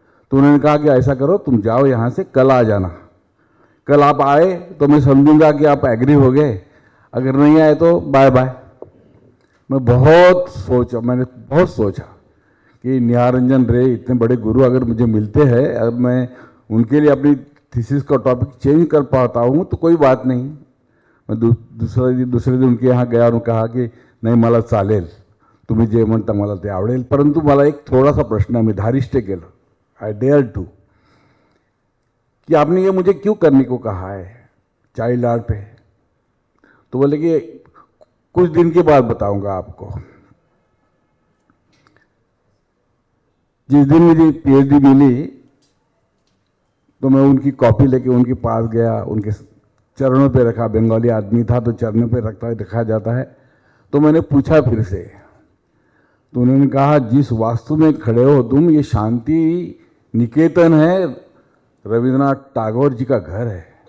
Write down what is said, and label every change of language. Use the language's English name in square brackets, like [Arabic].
[Hindi] तो उन्होंने कहा कि ऐसा करो, तुम जाओ यहाँ से, कल आ जाना. कल आप आए तो मैं समझूंगा कि आप एग्री हो गए, अगर नहीं आए तो बाय बाय. मैंने बहुत सोचा कि निहार रंजन रे इतने बड़े गुरु अगर मुझे मिलते हैं, अब मैं उनके लिए अपनी थीसिस का टॉपिक चेंज कर पाता हूँ तो कोई बात नहीं. मैं दुसरे दिन उनके यहाँ गया और कहा कि [Marathi] नाही मला चालेल, तुम्ही जे म्हणता मला ते आवडेल, परंतु मला एक थोडासा प्रश्न आहे. मी धारिष्ट केलं, [English] I dare to, [Hindi] कि आपने ये मुझे क्यों करने को कहा है चाइल्ड आर्ट पे. तो बोले कि कुछ दिन के बाद बताऊंगा आपको. जिस दिन मुझे पीएचडी मिली तो मैं उनकी कॉपी लेके उनके पास गया, उनके चरणों पे रखा. बंगाली आदमी था तो चरणों पे रखा जाता है. तो मैंने पूछा फिर से, तो उन्होंने कहा जिस वास्तु में खड़े हो तुम, ये शांति निकेतन है, रविंद्रनाथ टैगोर जी का घर है.